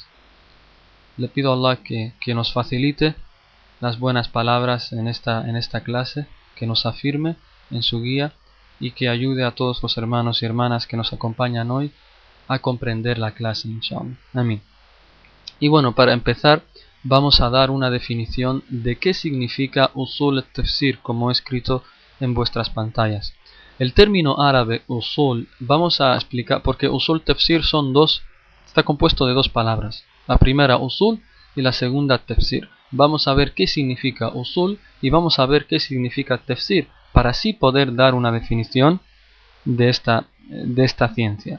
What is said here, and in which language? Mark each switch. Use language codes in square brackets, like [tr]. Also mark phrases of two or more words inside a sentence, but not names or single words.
[es] Le pido a Allah que nos facilite las buenas palabras en esta clase, que nos afirme en su guía y que ayude a todos los hermanos y hermanas que nos acompañan hoy a comprender la clase, inshallah. Amén. Y bueno, para empezar vamos a dar una definición de qué significa [ar] أصول التفسير, [es] como he escrito en vuestras pantallas. El término árabe Usul, vamos a explicar, porque [ar] أصول تفسير [es] está compuesto de dos palabras. La primera Usul y la segunda Tafsir. Vamos a ver qué significa Usul y vamos a ver qué significa Tafsir, para así poder dar una definición de esta ciencia.